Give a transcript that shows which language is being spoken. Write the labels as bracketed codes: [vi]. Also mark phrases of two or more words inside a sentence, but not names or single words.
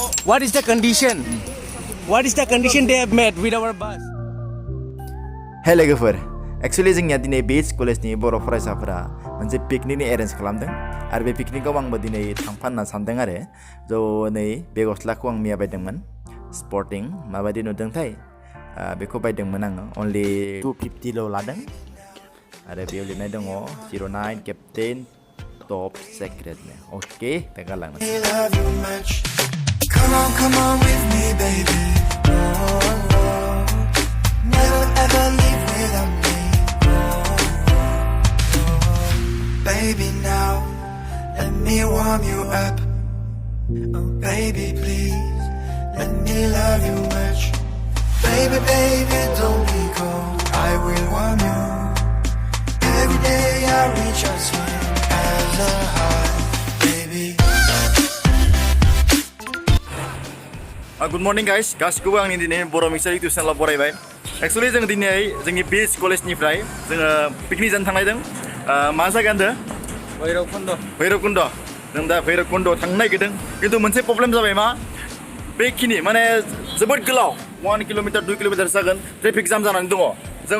[en] What is the condition? What is the condition they have made with our bus? [brx] Hey लोगोफोर, एक्चुअली जोंनिया दिनै बीच कलेजनि बर' फरायसाफोरा मोनसे पिकनिकनि एरेन्ज खालामदों आरो बे पिकनिकआव आंबो दिनै थांफानो सानदों आरो ज' नै बे गस्लाखौ आं मैया बायदोंमोन स्पर्टिं माबायदि नुदोंथाय बेखौ बायदोंमोन आङो only 250 ल' लादों आरो बेयाव लिरनाय दङ 09 [en] captain top secret [brx] ओके दा गालांनो [en] Come on with me baby Never ever leave without me Baby now let me warm you up Oh baby please let me love you much Baby baby don't be cold I will warm you Every day I reach out swing as a heart baby Good morning guys [brx] गासिखौबो आंनि दिनै बर' मिक्सार इउटिउब चेनेलाव बरायबाय एक्चुअली जों दिनै जोंनि बीच कलेजनिफ्राय जोङो पिकनिक जानो थांनायदों मा जायगा होनदों भैरबकुन्द जों दा भैरबकुन्द थांनो नागिरदों खिन्थु मोनसे प्रब्लेम जाबाय मा बेखिनि माने जोबोद गोलाव 1 किल'मिटार 2 किल'मिटार जागोन [en] traffic jam [brx] जानानै दङ जों